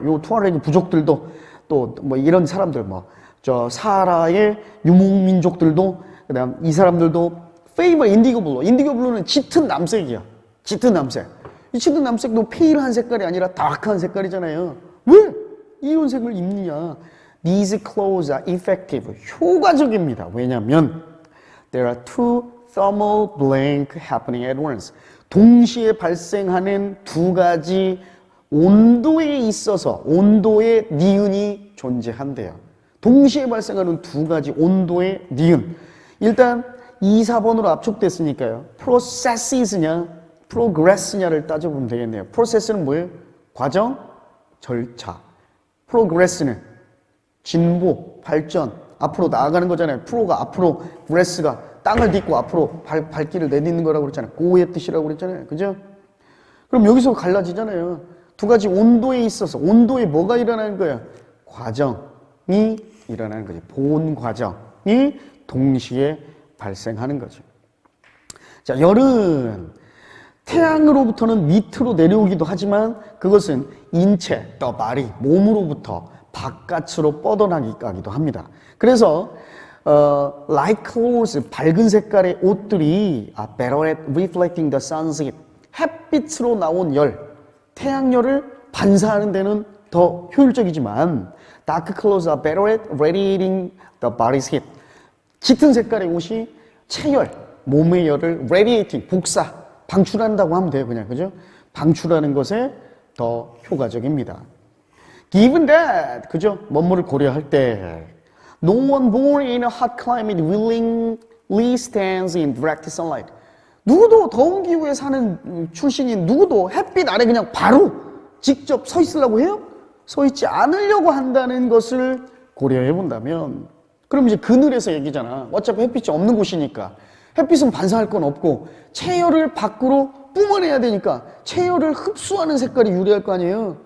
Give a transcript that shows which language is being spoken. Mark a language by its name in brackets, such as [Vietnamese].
[Korean] 요 투아레그 부족들도 또 뭐 이런 사람들 저 사하라의 유목민족들도 그 다음 이 사람들도 [English] favor indigo blue. indigo blue [Korean] 는 짙은 남색이야. 짙은 남색. 이 짙은 남색도 페일한 색깔이 아니라 다크한 색깔이잖아요. 왜 이온색을 입느냐? [English] These clothes are effective. [Korean] 효과적입니다. 왜냐하면 [English] there are two thermal blank happening at once. [Korean] 동시에 발생하는 두 가지 온도에 있어서 온도의 니은이 존재한대요. 동시에 발생하는 두 가지 온도의 니은. 일단 2, 4번으로 압축됐으니까요. processes냐, progress냐를 따져보면 되겠네요. process는 뭐예요? 과정, 절차. progress는 진보, 발전, 앞으로 나아가는 거잖아요. 프로가 앞으로, gress가 땅을 딛고 앞으로 발길을 내딛는 거라고 그랬잖아요. go의 뜻이라고 그랬잖아요. 그죠? 그럼 여기서 갈라지잖아요. 두 가지 온도에 있어서 온도에 뭐가 일어나는 거야? 과정이 일어나는 거지. 본 과정이 동시에 발생하는 거죠. 자, 열은 태양으로부터는 밑으로 내려오기도 하지만 그것은 인체, 더 body, 몸으로부터 바깥으로 뻗어나기도 합니다. [English] 그래서 light clothes, [Korean] 밝은 색깔의 옷들이 [English] are better at reflecting the sun's heat. [Korean] 햇빛으로 나온 열, 태양열을 반사하는 데는 더 효율적이지만 [English] dark clothes are better at radiating the body's heat. [Korean] 짙은 색깔의 옷이 체열, 몸의 열을 radiating, 복사, 방출한다고 하면 돼요. 그냥, 그죠? 방출하는 것에 더 효과적입니다. [English] Given that, [Korean] 그죠? 뭐뭐를 고려할 때 [English] No one born in a hot climate willingly stands in direct sunlight. [Korean] 누구도 더운 기후에 사는 출신인 누구도 햇빛 아래 그냥 바로 직접 서 있으려고 해요? 서 있지 않으려고 한다는 것을 고려해 본다면 그럼 이제 그늘에서 얘기잖아. 어차피 햇빛이 없는 곳이니까 햇빛은 반사할 건 없고 체열을 밖으로 뿜어내야 되니까 체열을 흡수하는 색깔이 유리할 거 아니에요.